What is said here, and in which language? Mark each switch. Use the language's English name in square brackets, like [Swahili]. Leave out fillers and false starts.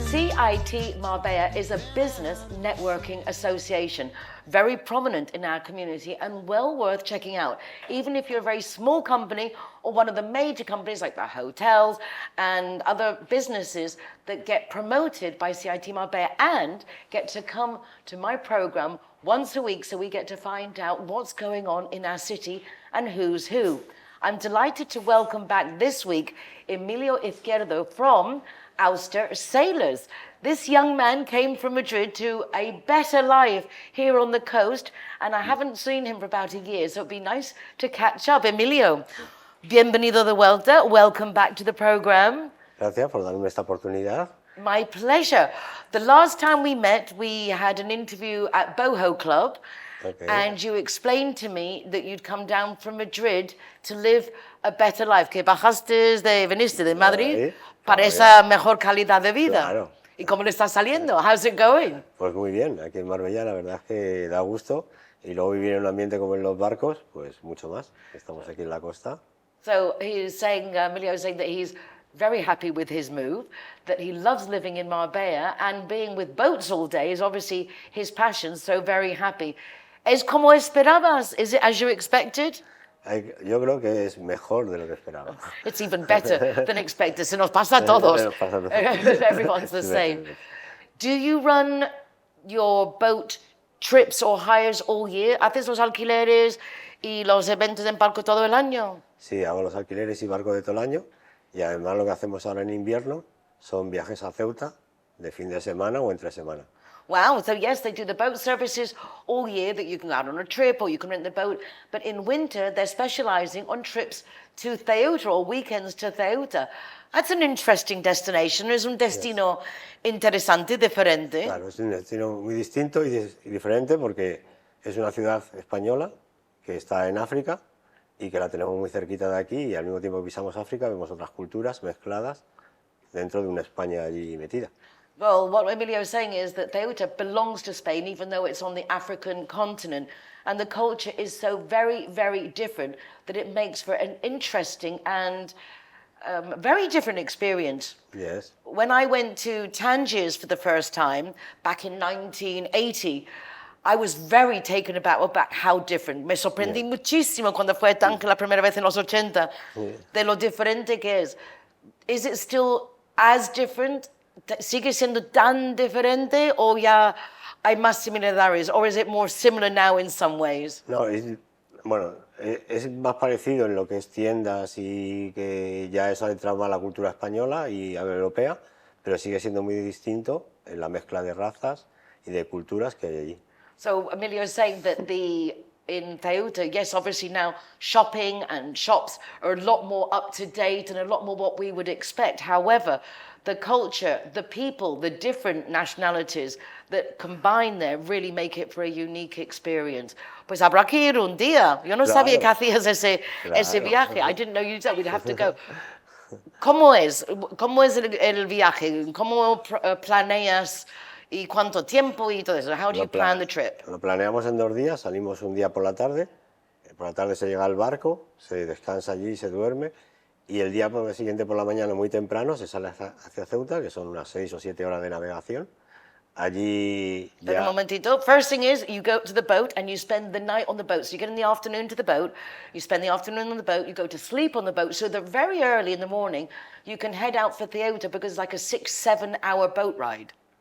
[English] CIT Marbella is a business networking association, very prominent in our community and well worth checking out, even if you're a very small company or one of the major companies like the hotels and other businesses that get promoted by CIT Marbella and get to come to my program once a week so we get to find out what's going on in our city and who's who. I'm delighted to welcome back this week Emilio Izquierdo from Auster Sailors. This young man came from Madrid to a better life here on the coast, and I haven't seen him for about a year, so it'd be nice to catch up. [Spanish] Emilio, bienvenido de vuelta. [English] Welcome back to the program. [Spanish] Gracias por darme esta oportunidad. [English] My pleasure. The last time we met, we had an interview at Boho Club, and you explained to me that you'd come down from Madrid to live a better life, [Spanish] que bajaste veniste de Madrid para esa mejor calidad de vida. Claro. ¿Y cómo le está saliendo? [English] How's it going? [Spanish] Pues muy bien, aquí en Marbella la verdad es que da gusto y luego vivir en un ambiente como en los barcos, pues mucho más. Estamos aquí en la costa. [English] So he's saying, Emilio is saying that he's very happy with his move, that he loves living in Marbella and being with boats all day is obviously his passion, so very happy. [Spanish] ¿Es como esperabas? [English] Is it as you expected? [Spanish] Yo creo que es mejor de lo que esperaba. [English] It's even better than expected. [Spanish] Se nos pasa a todos. [English] Everyone's the same. Do you run your boat trips or hires all year? [Spanish] ¿Haces los alquileres y los eventos en barco todo el año? Sí, hago los alquileres y barcos de todo el año y además lo que hacemos ahora en invierno son viajes a Ceuta de fin de semana o entre semana. [English] Wow, so yes, they do the boat services all year that you can go out on a trip or you can rent the boat, but in winter they're specializing on trips to Ceuta or weekends to Ceuta. That's an interesting destination, [Spanish] es un destino interesante, diferente. Claro, es un destino muy distinto y diferente porque es una ciudad española que está en África y que la tenemos muy cerquita de aquí y al mismo tiempo que pisamos África vemos otras culturas mezcladas dentro de una España allí metida. [English] Well, what Emilio is saying is that Ceuta belongs to Spain, even though it's on the African continent. And the culture is so very, very different that it makes for an interesting and very different experience. Yes. When I went to Tangiers for the first time, back in 1980, I was very taken aback about how different. [Spanish] Me sorprendí muchísimo cuando fue Tangier la primera vez en los 80, de lo diferente que es. [English] Is it still as different? [Spanish] ¿Sigue siendo tan diferente o ya hay más similaridades? [English] Or is it more similar now in some ways? [Spanish] No, es más parecido en lo que es tiendas y que ya eso ha entrado más a la cultura española y europea, pero sigue siendo muy distinto en la mezcla de razas y de culturas que hay allí. [English] So Emilio is saying that in Ceuta, yes, obviously now shopping and shops are a lot more up to date and a lot more what we would expect. However, the culture, the people, the different nationalities that combine there really make it for a unique experience. [Spanish] Pues habrá que ir un día. Yo no sabía que hacías ese viaje. [English] I didn't know you said we'd have to go. [Spanish] ¿Cómo es? ¿Cómo es el viaje? ¿Cómo planeas y cuánto tiempo y todo eso? [English] How do you plan the trip? [Spanish] Lo planeamos en 2 días, salimos un día por la tarde se llega al barco, se descansa allí y se duerme. Y el día siguiente por la mañana muy temprano se sale hacia Ceuta, que son unas 6 o 7 horas de navegación. Allí ya... Un momentito. [English] First thing is you go to the boat and you spend the night on the boat. So you get in the afternoon to the boat, you spend the afternoon on the boat, you go to sleep on the boat so that very early in the morning you can head out for Ceuta because it's like a 6-7 hour boat ride.